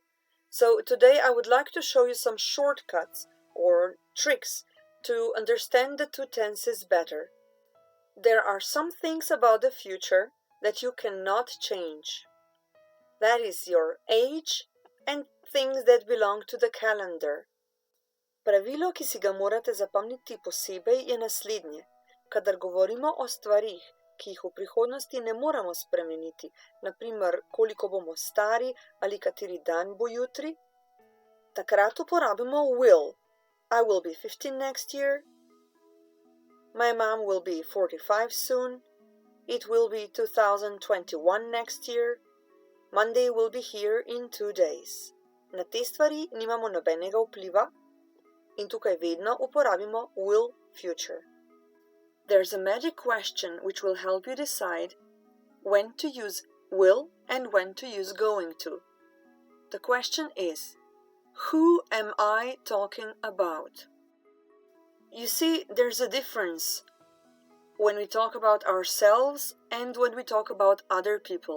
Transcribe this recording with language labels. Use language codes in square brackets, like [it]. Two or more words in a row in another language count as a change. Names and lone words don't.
[en] So today I would like to show you some shortcuts or tricks to understand the two tenses better. There are some things about the future that you cannot change. That is your age and things that belong to the calendar. [sl] Pravilo, ki si ga morate zapomniti posebej, je naslednje. Kadar govorimo o stvarih, ki jih v prihodnosti ne moremo spremeniti, naprimer koliko bomo stari ali kateri dan bo jutri, takrat uporabimo will. [en] I will be 15 next year. My mom will be 45 soon. It will be 2021 next year. Monday will be here in 2 days. [sl] Na te stvari nimamo nobenega vpliva in tukaj vedno uporabimo [en] will future. There's a magic question which will help you decide when to use will and when to use going to. The question is, who am I talking about? You see, there's a difference when we talk about ourselves and when we talk about other people.